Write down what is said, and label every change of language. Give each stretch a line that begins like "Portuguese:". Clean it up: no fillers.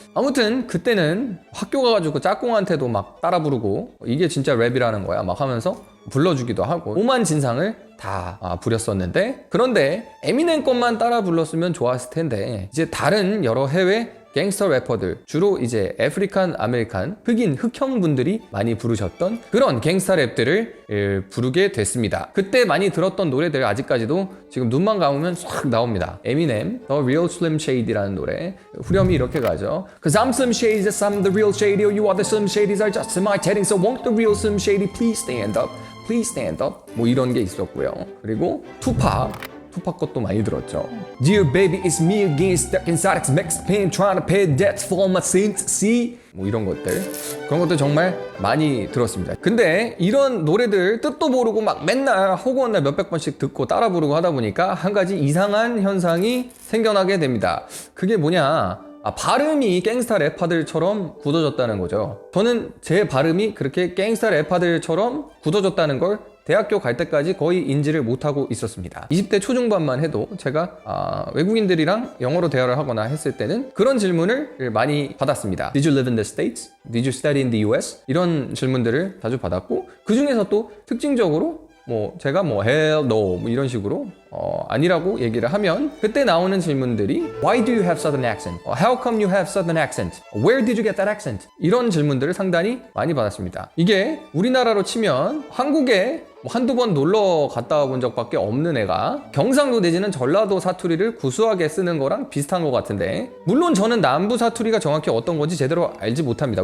Korean: 아무튼 그때는 학교 가가지고 짝꿍한테도 막 따라 부르고 이게 진짜 랩이라는 거야 막 하면서 불러주기도 하고 오만 진상을 다 부렸었는데, 그런데 에미넴 것만 따라 불렀으면 좋았을 텐데, 이제 다른 여러 해외 갱스터 래퍼들, 주로 이제 아프리칸 아메리칸 흑인 흑형분들이 많이 부르셨던 그런 갱스터 랩들을 부르게 됐습니다. 그때 많이 들었던 노래들 아직까지도 지금 눈만 감으면 싹 나옵니다. 에미넴 The Real Slim Shady라는 노래, 후렴이 이렇게 가죠.
English: Cause I'm Slim Shady, yes I'm the real Shady, you are the Slim Shadys are just imitating, so won't the real Slim Shady please stand up, please stand up, 뭐 이런 게 있었고요.
Korean: 그리고 투팍 것도 많이 들었죠.
English: Dear baby, it's me again, stuck inside its mixed pain, trying to pay debts for all my sins, see?
Korean: 뭐 이런 것들, 그런 것들 정말 많이 들었습니다. 근데 이런 노래들 뜻도 모르고 막 맨날 허구한 몇백 번씩 듣고 따라 부르고 하다 보니까 한 가지 이상한 현상이 생겨나게 됩니다. 그게 뭐냐? 발음이 갱스타 래퍼들처럼 굳어졌다는 거죠. 저는 제 발음이 그렇게 갱스타 래퍼들처럼 굳어졌다는 걸 대학교 갈 때까지 거의 인지를 못하고 있었습니다. 20대 초중반만 해도 제가 외국인들이랑 영어로 대화를 하거나 했을 때는 그런 질문을 많이 받았습니다.
English: Did you live in the States? Did you study in the US?
Korean: 이런 질문들을 자주 받았고, 그 중에서 또 특징적으로 제가 hell no 뭐 이런 식으로 아니라고 얘기를 하면 그때 나오는 질문들이 Why do you have southern accent?
English: How come you have southern accent? Where did you get that accent?
Korean: 이런 질문들을 상당히 많이 받았습니다. 이게 우리나라로 치면 한국에 한두 번 놀러 갔다 본 적밖에 없는 애가 경상도 내지는 전라도 사투리를 구수하게 쓰는 거랑 비슷한 것 같은데, 물론 저는 남부 사투리가 정확히 어떤 건지 제대로 알지 못합니다.